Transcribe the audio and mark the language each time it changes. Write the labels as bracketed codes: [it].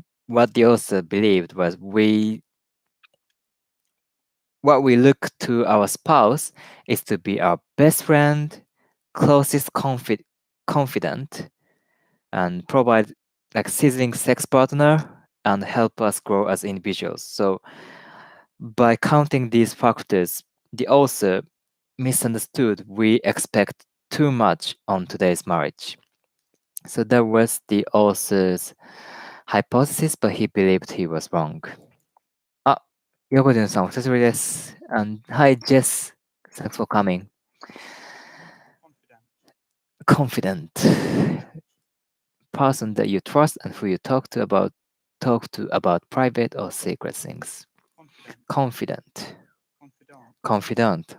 [en] What the author believed was what we look to our spouse is to be our best friend, closest confidant, and provide like sizzling sex partner and help us grow as individuals. So by counting these factors, the author misunderstood we expect too much on today's marriage. So that was the author's hypothesis, but he believed he was wrong. [ja] あ、横潤さんお久しぶりです。 [en] And hi Jess, thanks for coming. Confident person that you trust and who you talk to about private or secret things. Confident. Confident.